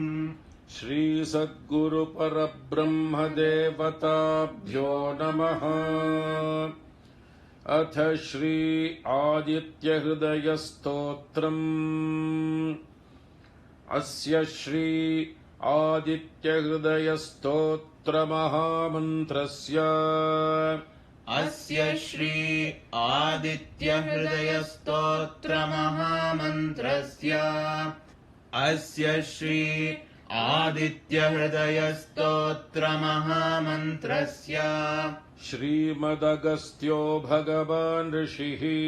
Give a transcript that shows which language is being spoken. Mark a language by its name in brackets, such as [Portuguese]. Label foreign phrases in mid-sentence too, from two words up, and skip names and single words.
[Sanskrit] श्री सद्गुरु परब्रह्म देवताभ्यो नमः. अथ श्री आदित्य हृदय स्तोत्रम्. अस्य श्री आदित्य हृदय स्तोत्र महामन्त्रस्य अस्य श्री आदित्य हृदय स्तोत्र महामन्त्रस्य अस्य श्री आदित्य हृदय स्तोत्र महामन्त्रस्य श्रीमदगस्त्यो भगवान् ऋषिः